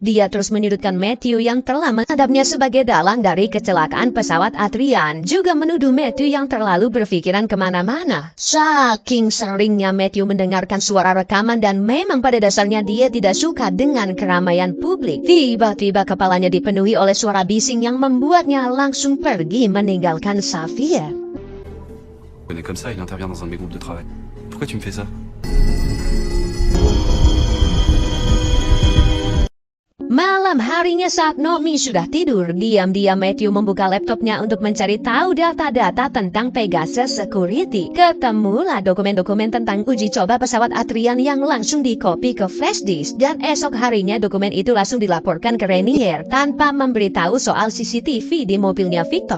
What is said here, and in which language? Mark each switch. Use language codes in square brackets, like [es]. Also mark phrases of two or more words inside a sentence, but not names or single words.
[id] Dia terus menyudutkan Matthew yang telah menghadapnya sebagai dalang dari kecelakaan pesawat Adrian, juga menuduh Matthew yang terlalu berpikiran kemana-mana. Saking seringnya Matthew mendengarkan suara rekaman dan memang pada dasarnya dia tidak suka dengan keramaian publik. Tiba-tiba kepalanya dipenuhi oleh suara bising yang membuatnya langsung pergi meninggalkan Xavier. [fr] Il est comme ça, il intervient dans un de mes groupes de travail. Pourquoi tu me fais ça? [id] Malam harinya saat Nomi sudah tidur, diam-diam Matthew membuka laptopnya untuk mencari tahu data-data tentang Pegasus Security. Ketemulah dokumen-dokumen tentang uji coba pesawat Adrian yang langsung dikopi ke [en] flash disk, [id] dan esok harinya dokumen itu langsung dilaporkan ke Rainier tanpa memberitahu soal CCTV di mobilnya Victor.